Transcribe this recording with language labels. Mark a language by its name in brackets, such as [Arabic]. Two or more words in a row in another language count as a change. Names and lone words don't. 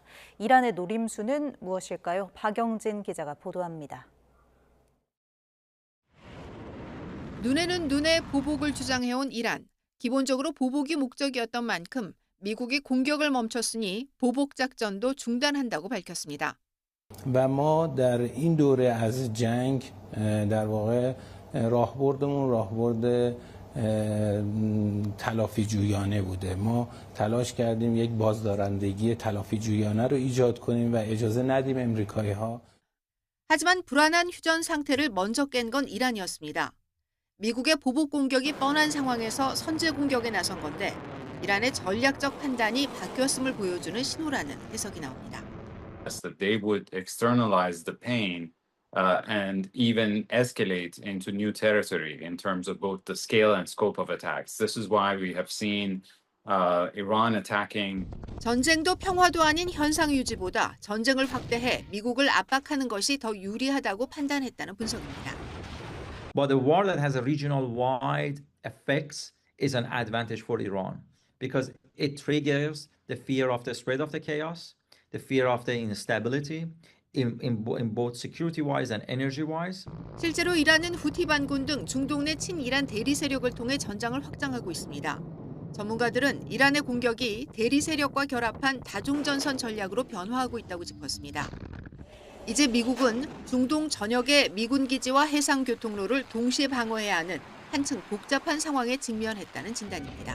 [Korean] 이란의 노림수는 무엇일까요? 박영진 기자가 보도합니다. 눈에는 눈에 보복을 주장해온 이란. 기본적으로 보복이 목적이었던 만큼 미국이 공격을 멈췄으니 보복 작전도 중단한다고 밝혔습니다. [Persian] و ما در این دوره از جنگ در واقع راهبردمون راهبرد تلافی جویانه بوده. ما تلاش کردیم یک بازدارندگی تلافی جویانه رو ایجاد کنیم و اجازه ندیم امریکایی‌ها. [Korean] 하지만 불안한 휴전 상태를 먼저 깬 건 이란이었습니다. 미국의 보복 공격이 뻔한 상황에서 선제 공격에 나선 건데 이란의 전략적 판단이 바뀌었음을 보여주는 신호라는 해석이 나옵니다. [English] That they would externalize the pain and even escalate into new territory in terms of both the scale and scope of attacks. This is why we have seen Iran attacking. [Korean] 전쟁도 평화도 아닌 현상 유지보다 전쟁을 확대해 미국을 압박하는 것이 더 유리하다고 판단했다는 분석입니다. [English] But a war that has a regional-wide effects is an advantage for Iran because it triggers the fear of the spread of the chaos, the fear of the instability in both security-wise and energy-wise. [Korean] 실제로 이란은 후티 반군 등 중동 내 친이란 대리 세력을 통해 전장을 확장하고 있습니다. 전문가들은 이란의 공격이 대리 세력과 결합한 다중전선 전략으로 변화하고 있다고 짚었습니다. 이제 미국은 중동 전역의 미군 기지와 해상 교통로를 동시에 방어해야 하는 한층 복잡한 상황에 직면했다는 진단입니다.